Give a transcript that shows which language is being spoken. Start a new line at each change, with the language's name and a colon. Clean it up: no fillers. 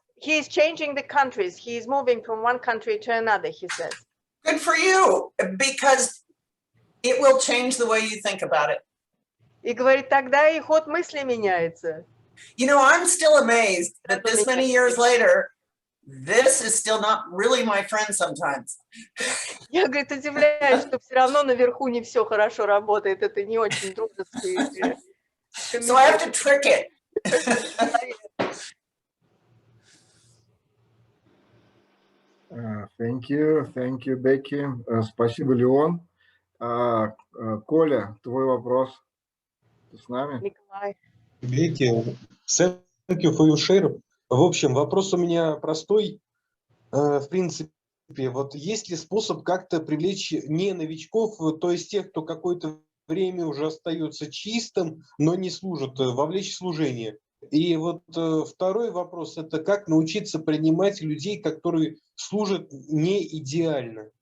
English: He is changing the countries. He is moving from one country to another, he says. Good for you, because it will change the way you think about it.
Russian: И говорит, тогда и ход мысли меняется.
English: You know, I'm still amazed that this many years later, this is still not really my friend sometimes.
Russian: Я, говорит, удивляюсь, что все равно наверху не все хорошо работает. Это не очень трудно.
English: So I have to trick it. Thank you, Бэкки.
Russian: Спасибо, Леон. Коля, твой вопрос. Ты с нами? Николай.
English: Бэкки, thank you for your share.
Russian: В общем, вопрос у меня простой. В принципе, вот есть ли способ как-то привлечь не новичков, то есть тех, кто какое-то время уже остается чистым, но не служит, вовлечь в служение? И вот второй вопрос – это как научиться принимать людей, которые служат не идеально?